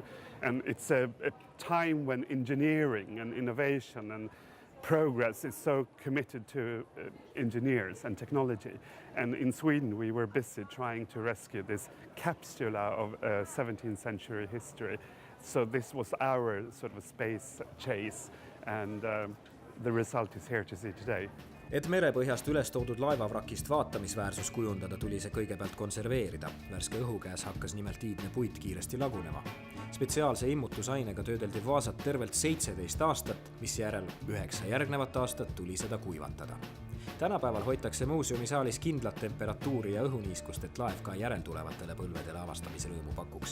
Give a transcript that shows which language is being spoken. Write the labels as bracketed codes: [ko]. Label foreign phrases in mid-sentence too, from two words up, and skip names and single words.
[en] And it's a time when engineering and innovation and progress is so committed to engineers and technology. And in Sweden, we were busy trying to rescue this capsula of 17th century history. So this was our sort of space chase, and the result is here to see today. [et] Et merepõhjast üles toodud laevavrakist vaatamisväärsus kujundada, tuli see kõigepealt konserveerida. Värske õhu käes hakkas nimelt iidne puit kiiresti lagunema. Spetsiaalse immutusainega töödeldi vaasat tervelt 17 aastat, mis järel 9 järgnevat aastat tuli seda kuivatada. Tänapäeval hoitakse muuseumisaalis kindlat temperatuuri ja õhuniiskust, et laev ka järeltulevatele põlvedele avastamisrõõmu pakuks.